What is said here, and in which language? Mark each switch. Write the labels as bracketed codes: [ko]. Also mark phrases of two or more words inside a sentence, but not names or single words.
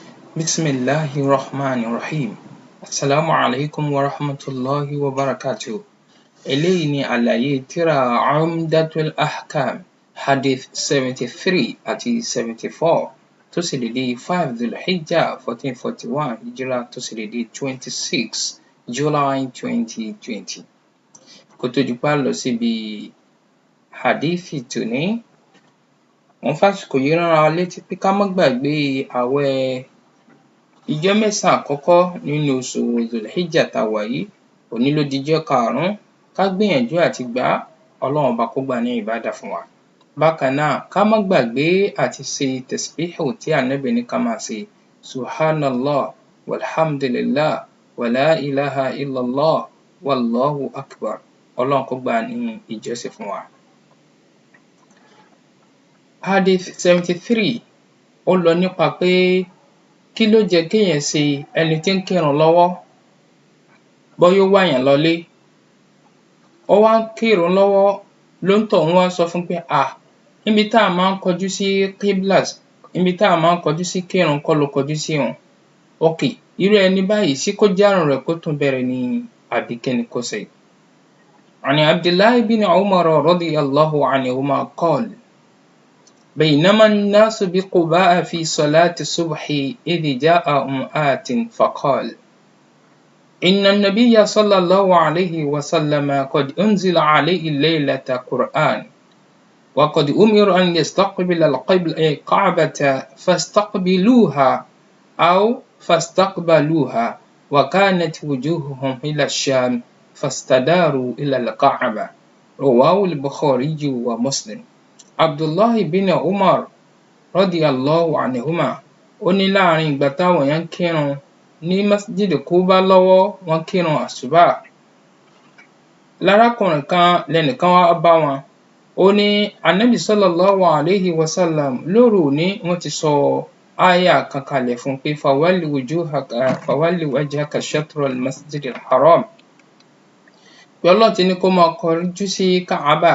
[ar] بسم الله الرحمن الرحيم. السلام عليكم ورحمة الله وبركاته. [yo] Eléyìí ni àlàyé tírà Umdatul Ahkam Hadith 73 àti 74 tó ṣe dédé 5 Dhul-Hijjah 1441 Hijra tó ṣe dédé 26 July 2020. Kó tó di pa lọ síbi hadithi tòní, wọ́n fàsìkò yìí rán wa létí pé ká má gbàgbé àwẹ̀ ìjọ́ mẹ́sàn-án àkọ́kọ́ nínú oṣù Dhul-Hijjah tá a wà yìí. Òní ló dijọ́ karùn-ún, ká gbìyànjú àti gbà á, Ọlọ́run Ọba kó gbà ní ìbádà fún wa. Bákan náà, ká má gbàgbé àti ṣe tasbihu tí Ànábì ní ká máa ṣe, [ar] سبحان الله، والحمد لله، ولا إله إلا الله، والله أكبر. [yo] Ọlọ́run kó gbà ní ìjọsìn fún wa. Hadith 73 ó lọ nípa pé kí ló jẹ́ kéèyàn ṣe ẹni tí ń kírun lọ́wọ́, bóyá ó wáyàn lọlé, ó wá ń kírun lọ́wọ́, lóńtọ̀hún wá sọ fún pé níbi tá a máa ń kọjú sí qiblas, níbi tá a máa ń kọjú sí kírun kọ́ ló kọjú sí òun. Irú ẹni báyìí ṣé kó járun rẹ̀ kó tún bẹ̀rẹ̀ ni àbí kí ni kó ṣe? [ar] عن عبد الله بن عمر رضي الله عنهما قال: بينما الناس بقباء في صلاة الصبح إذ جاءهم آت فقال: إن النبي صلى الله عليه وسلم قد أنزل عليه الليلة قرآن، وقد أمر أن يستقبل الكعبة فاستقبلوها أو فاستقبلوها، وكانت وجوههم إلى الشام فاستداروا إلى الكعبة. رواه البخاري ومسلم. [yo] Abdullahi bin Umar [ar] رضي الله عنهما [yo] ó ní láàrin ìgbà táwọn èèyàn ń kírun ní Masjid Quba lọ́wọ́, wọ́n kírun àsùbá, lárákùnrin kan lẹ́nìkan wá bá wọn, ó ní Ànábì [ar] صلى الله عليه وسلم [yo] lóru òní wọ́n ti sọ áyà kan kalẹ̀ fún pé [ar] فول وجهك شطر المسجد الحرام, [yo] pé Ọlọ́run ti ní kó máa kọjú sí Káàbà.